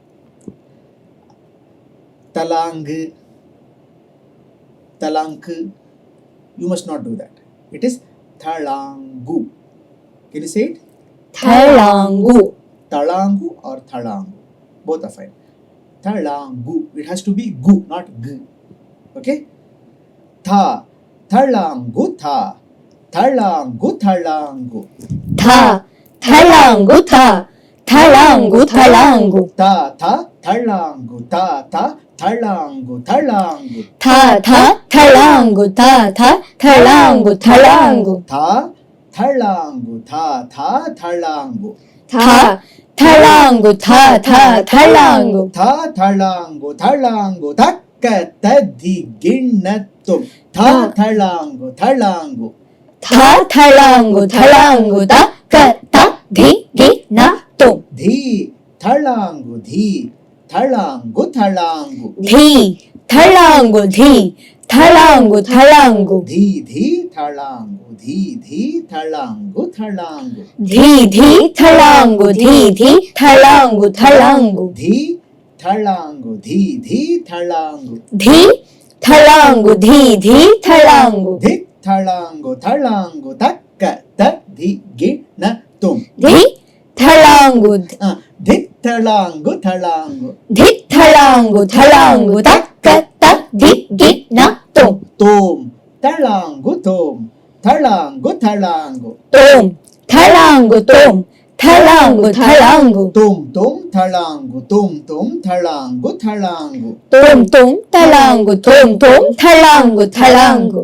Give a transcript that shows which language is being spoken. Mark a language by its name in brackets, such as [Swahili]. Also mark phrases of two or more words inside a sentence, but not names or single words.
[English] Talang, Talank, you must not do that. It is Thalangu. Can you say it? Talangu. Talangu or Thalangu. Both are fine. Thalangu. It has to be gu, not g. Okay? Tha. Thalangu tha. Thalangu thalangu. Tha. Thalangu tha. Thalangu thalangu. Ta tha. Thalangu ta tha. Thalangu thalangu. Tha tha. Thalangu tha tha. Thalangu thalangu. Tha. Thalangu tha tha. Thalangu. Tha. Thalangu tha tha. Thalangu. Tha thalangu thalangu. Takka tadhi ginnatum. Tha thalangu thalangu. Tha thalangu thalangu ta ka ta dhi gi na tum. Dhi thalangu dhi. Thalangu thalangu. Dhi thalangu dhi. Thalangu thalangu. Dhi dhi thalangu. Dhi dhi thalangu thalangu. Dhi dhi thalangu dhi dhi thalangu thalangu. Dhi thalangu dhi dhi thalangu. Dhi thalangu dhi dhi thalangu. Dhit thalangu thalangu takka tadhi ginatum. Dhi thalangu. Dhit thalangu thalangu. Dhi thalangu thalangu ta ka ta dhi gi na tum. Tom thalangu tom. Thalangu thalangu. Tom thalangu tom. Thalangu thalangu. Tom tom thalangu. Tom tom thalangu thalangu. Tom tom thalangu. Tom tom thalangu thalangu.